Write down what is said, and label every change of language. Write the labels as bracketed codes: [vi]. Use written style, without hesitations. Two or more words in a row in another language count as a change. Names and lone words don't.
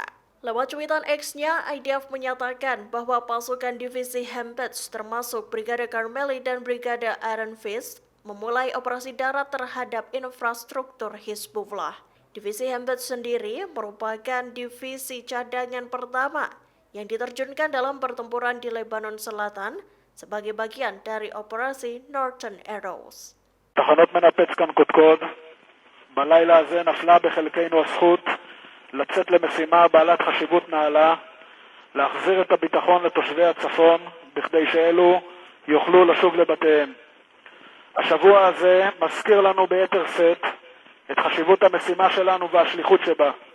[id] Lewat cuitan X-nya, IDF menyatakan bahwa pasukan divisi Hempetz termasuk Brigade Karmeli dan Brigade Iron Fist memulai operasi darat terhadap infrastruktur Hizbullah. Divisi Hempetz sendiri merupakan divisi cadangan pertama yang diterjunkan dalam pertempuran di Lebanon Selatan sebagai bagian dari operasi Northern Arrows. [he] תחנות מנפץ כאן קודקוד, בלילה הזה נפלה בחלקנו הזכות לצאת למשימה בעלת חשיבות נעלה, להחזיר את הביטחון לתושבי הצפון בכדי שאלו יוכלו לשוב לבתיהם. השבוע הזה מזכיר לנו ביתר שאת את חשיבות המשימה שלנו והשליחות שבה.